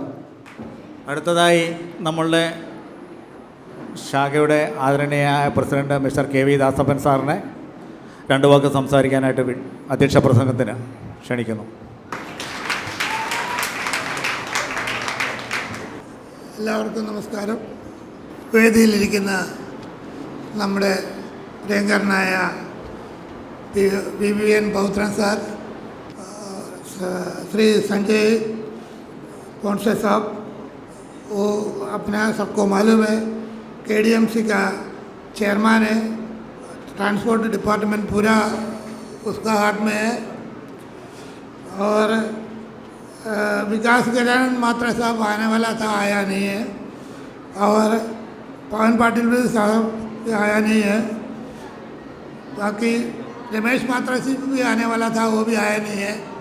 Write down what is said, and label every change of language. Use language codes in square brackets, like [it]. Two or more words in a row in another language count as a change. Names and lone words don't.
[ml] അടുത്തതായി നമ്മളുടെ ശാഖയുടെ ആദരണീയനായ [en] president mister [ml] KV ദാസപ്പൻ സാറിനെ രണ്ട് വാക്ക് സംസാരിക്കാനായിട്ട് അധ്യക്ഷ പ്രസംഗത്തിന് ക്ഷണിക്കുന്നു. എല്ലാവർക്കും നമസ്കാരം. വേദിയിലിരിക്കുന്ന നമ്മുടെ പ്രിയങ്കരനായ VN പൗത്രൻ സാർ, [hi] श्री संजय पौंसे साहब, वो अपना सबको मालूम है KDMC का चेयरमैन है, [en] transport department [hi] पूरा उसका हाथ में है, और विकास गजानन मात्रा साहब आने वाला था, आया नहीं है, और पवन पाटिल भी साहब आया नहीं है, बाकी रमेश मात्रा सिंह भी आने वाला था, वो भी आया नहीं है,